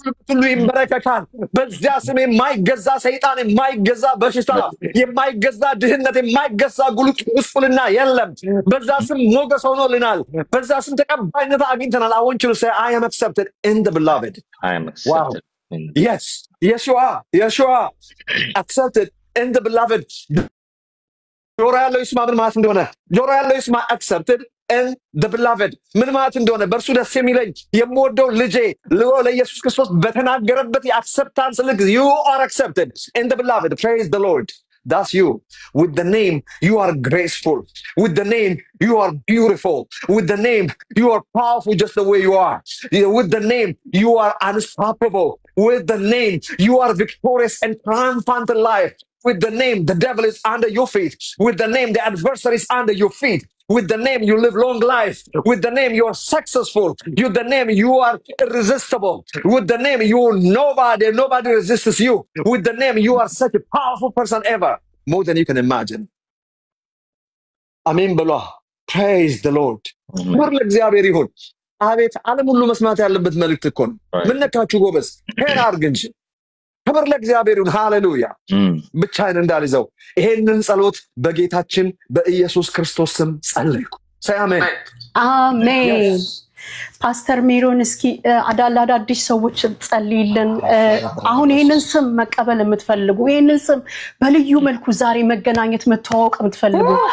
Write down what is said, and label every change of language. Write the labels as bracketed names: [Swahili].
[Amharic] ሁሉ ይንበረከካል። በዚያ ስም የማይገዛ ሰይጣን፣ የማይገዛ በሽታ፣ የማይገዛ ድህነት፣ የማይገዛ ጉስቁልና የለም። በዛ ስም ሞገስ ሆኖልናል። በዛ ስም ተቀባይነት አግኝተናል። [English] I want you to say I am accepted in the beloved. I am Wow. accepted in Yes. Yes you are. Yes you are. Accepted in the beloved. [Amharic] ጆሮ ያለው ይስማ ምን ማለት እንደሆነ። ጆሮ ያለው ይስማ [English] accepted in the beloved [Amharic] ምን ማለት እንደሆነ። በእርሱ ደስ የሚለኝ የምወደው ልጄ ለኢየሱስ ክርስቶስ በተናገረበት የአክሰፕታንስ ልክ [English] you are accepted in the beloved. Praise the Lord. That's you. With the name, you are graceful. With the name, you are beautiful. With the name, you are powerful just the way you are. With the name, you are unstoppable. With the name, you are victorious and triumphant in life. With the name, the devil is under your feet. With the name, the adversary is under your feet. With the name, you live long life. With the name, you are successful. With the name, you are irresistible. With the name, you are nobody resists you. With the name, you are such a powerful person ever, more than you can imagine. Amen ብሏ። Praise the Lord. [Amharic] ክብር ለእግዚአብሔር ይሁን። አቤት ዓለም ሁሉ መስማት ያለበት መልእክት እኮ ነው። ምን ነካችሁ ጎበዝ? ሄር አድርግ እንጂ። ክብር ለእግዚአብሔር ይሁን። ሃሌሉያ። ብቻዬን እንዳልይዘው ይሄንን ጸሎት በጌታችን በኢየሱስ ክርስቶስ ስም ጸለይኩ። [English] say amen. [Amharic] አሜን። ፓስተር ሜሮን እስኪ አዳዲስ ሰዎች ጸልይልን። አሁን ይሄንን ስም መቀበል የምትፈልጉ፣ ይሄንን ስም በልዩ መልኩ ዛሬ መገናኘት መተዋወቅ የምትፈልጉ፣